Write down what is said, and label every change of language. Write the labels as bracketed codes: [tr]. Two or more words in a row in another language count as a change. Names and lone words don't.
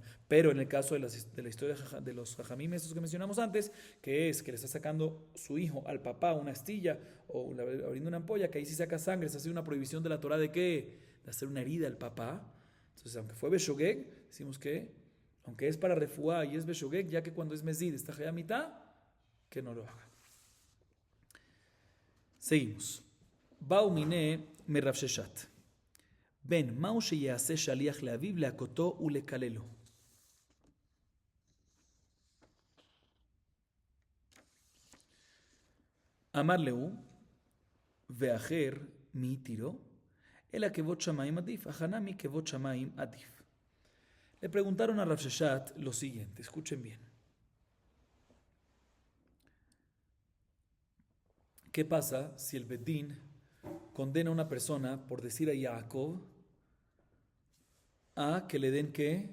[es] Pero en el caso de la historia de los Jajamim, estos que mencionamos antes, que es que le está sacando su hijo al papá una astilla o abriendo una ampolla, que ahí sí saca sangre, se hace una prohibición de la Torah de ¿qué? De hacer una herida al papá. Entonces, aunque fue Beshogeg, decimos que, aunque es para refuá y es Beshogeg, ya que cuando es Mezid, está Hayamita, que no lo haga. Seguimos. [he] בעו מיניה מרב ששת. Ben, מהו שיעשה שליח לאביו להכותו ולקללו? אמר לו, ואחר מי תירו? אלא כבוד שמיים עדיף, הכנה מכבוד שמיים עדיף. [es] Le preguntaron a Rav Sheshat lo siguiente, escuchen bien. ¿Qué pasa si el Bedín condena a una persona por decir a Jacob a que le den ¿qué?